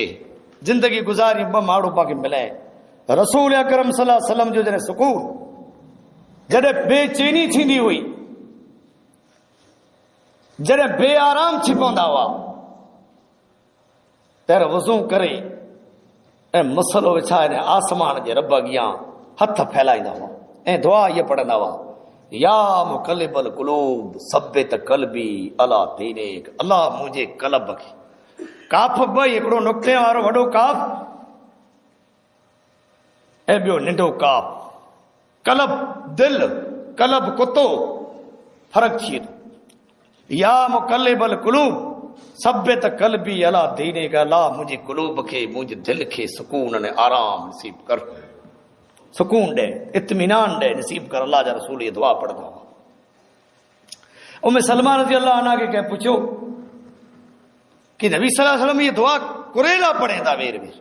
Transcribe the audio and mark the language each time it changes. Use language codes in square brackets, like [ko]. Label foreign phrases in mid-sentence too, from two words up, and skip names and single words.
[sd] जिंदगी गुज़ारियूं, ॿ माण्हू पाके मिले। रसूल अकरम [ar] صلى الله عليه وسلم [sd] जो जॾहिं सुकून, जॾहिं बेचैनी थींदी हुई, जॾहिं बेआराम थी पवंदा हुआ, पहिरियों वज़ू करे ऐं मसलो विछाए आसमान जे रब अॻियां हथ फैलाईंदा हुआ ऐं दुआ इहा पढ़ंदा हुआ, [ar] يا مقلب القلوب ثبت قلبي على دينك. [sd] अल्लाह मुंहिंजे क़ल्ब खे, काफ़ ॿई, हिकिड़ो नुक़्ते वारो वॾो काफ़ ऐं ॿियो नंढो काफ़। क़ल्ब दिल, क़ल्ब कुतो, फ़र्क़ु थी वेंदो। [ar] يا مقلب القلوب ثبت قلبي على دينك. [sd] अल्लाह मुंहिंजे क़ुलूब खे, मुंहिंजे दिल खे सुकून ऐं आराम नसीब कर, सुकून ॾे, इत्मीनान ॾे नसीब कर। अल्लाह जा रसूल ये दुआ पढ़ंदा हुआ। उम्मे सलमा [ar] رضي الله عنها [sd] खे कंहिं पुछियो कि नबी [ar] صلى الله عليه وسلم [sd] ये दुआ कुरेला पढ़े था वेर वेर?